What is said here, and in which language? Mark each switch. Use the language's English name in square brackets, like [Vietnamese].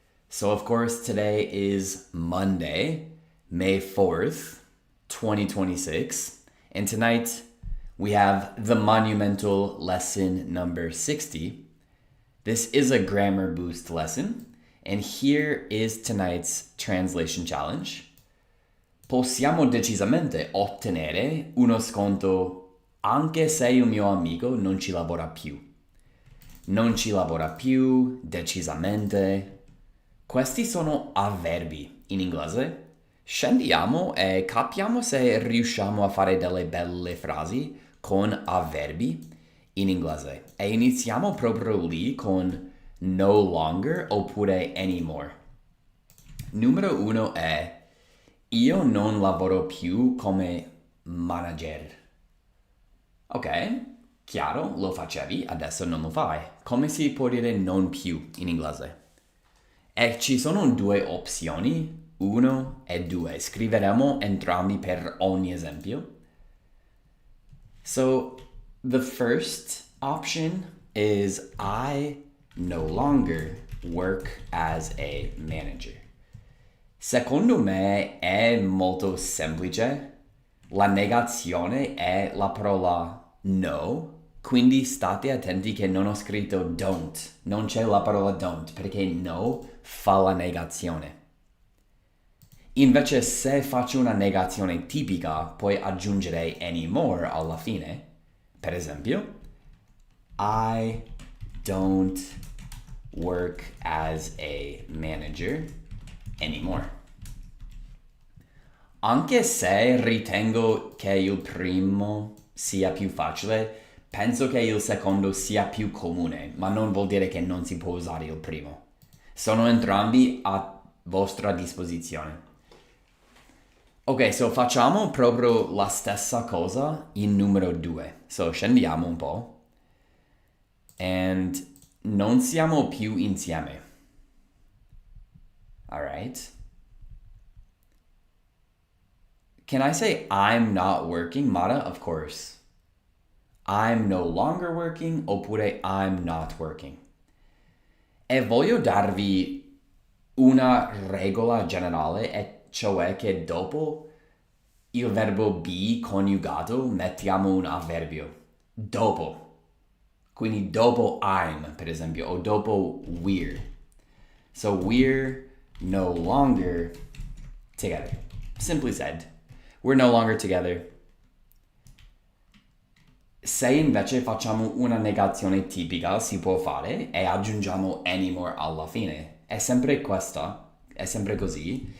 [English] So, of course, today is Monday, May 4th, 2026. And tonight we have the monumental lesson number 60. This is a grammar boost lesson. And here is tonight's translation challenge. [Italian] Possiamo decisamente ottenere uno sconto anche se il mio amico non ci lavora più. Non ci lavora più, decisamente. Questi sono avverbi in inglese. Scendiamo e capiamo se riusciamo a fare delle belle frasi con avverbi in inglese. E iniziamo proprio lì con no longer oppure anymore. Numero 1 è io non lavoro più come manager. Ok, chiaro, lo facevi, adesso non lo fai. Come si può dire non più in inglese? E ci sono due opzioni, 1 e 2. Scriveremo entrambi per ogni esempio. [English] So, the first option is I no longer work as a manager. [Italian] Secondo me è molto semplice. La negazione è la parola no, quindi state attenti che non ho scritto don't. Non c'è la parola don't, perché no fa la negazione. Invece se faccio una negazione tipica, puoi aggiungere anymore alla fine. Per esempio, [English] I don't work as a manager anymore. [Italian] Anche se ritengo che il primo sia più facile, penso che il secondo sia più comune, ma non vuol dire che non si può usare il primo. Sono entrambi a vostra disposizione. Ok, so facciamo proprio la stessa cosa in numero 2. So scendiamo un po'. [English] And [Italian] non siamo più insieme. [English] Alright. Can I say I'm not working, Mara? Of course. I'm no longer working [Italian] oppure [English] I'm not working. [Italian] E voglio darvi una regola generale, e cioè che dopo il verbo be coniugato mettiamo un avverbio. Dopo. Quindi dopo I'm, per esempio, o dopo we're. [English] So we're no longer together. Simply said, we're no longer together. [Italian] Se invece facciamo una negazione tipica, si può fare e aggiungiamo anymore alla fine. È sempre questa, è sempre così.